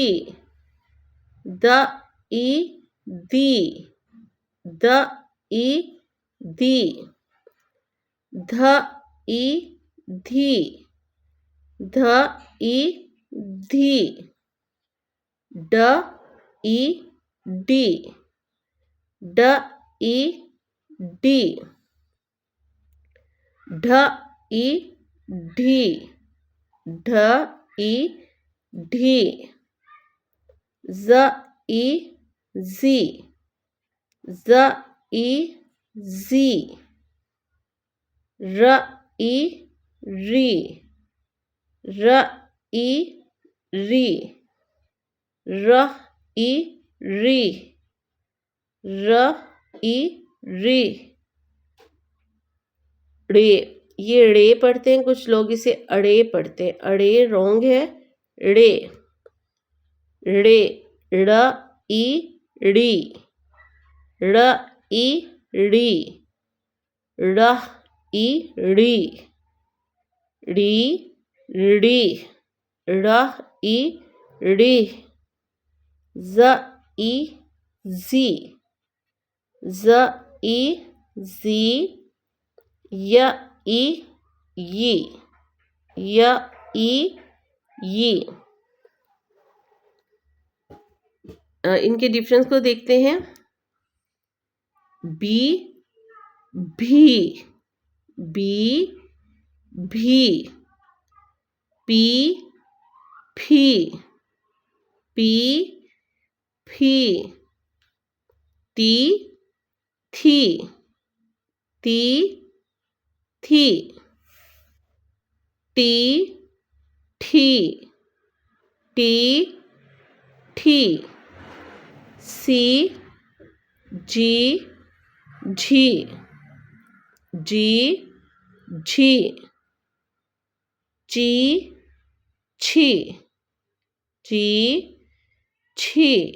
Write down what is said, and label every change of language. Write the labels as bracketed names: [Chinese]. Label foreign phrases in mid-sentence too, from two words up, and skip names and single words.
[Hindi] द ई दी, द ई दी। ध ई धी, ध ई धी। ड ई डी, ड ई डी। ढ ई ढी, ढ ई ढी। ज ई जी, ज ई जी। र ई री, र ई री। र ई री, र ई री। ड़े, ये ड़े पढ़ते हैं, कुछ लोग इसे अड़े पढ़ते हैं। अड़े रॉन्ग है। ड़े, ड़े। ड़ ई ड़ी, ड़ ई ड़ी। ड़ ई ड़ी, ड़ी ड़ी। ड़ ई ड़ी। ज ई जी, ज ई जी। य ई यी, य ई यी। इनके डिफरेंस को देखते हैं। बी भी, बी भी। पी फी, पी फी। ती थी, ती थी। टी ठी, टी ठी। सी जी झी जी झी ची छी ची छी